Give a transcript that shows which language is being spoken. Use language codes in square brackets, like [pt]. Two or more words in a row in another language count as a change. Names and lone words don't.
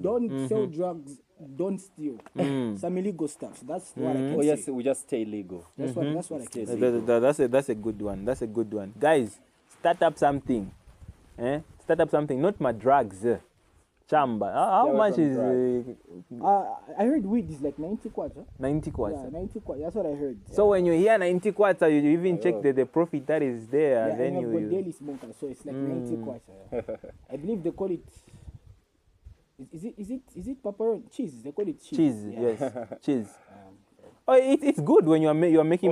[en] Don't sell drugs. Don't steal. Some illegal stuff. So that's what I can Oh say. yes, we just stay legal. That's what I can say. That's a good one. That's a good one. Guys, start up something. Start up something. Not my drugs. Chamba. How Stay away much from is I heard weed is like 90 kwacha. 90 Yeah, kwacha? 90 kwacha. That's what I heard. So when you hear 90 kwacha, you even check the profit that is there. Yeah, Then and I've got you daily smoker, so it's like 90 kwacha. I believe they call it. Is it pepperoni cheese? They call it cheese. cheese. Yeah. Yes, cheese. Oh, it's good when you are making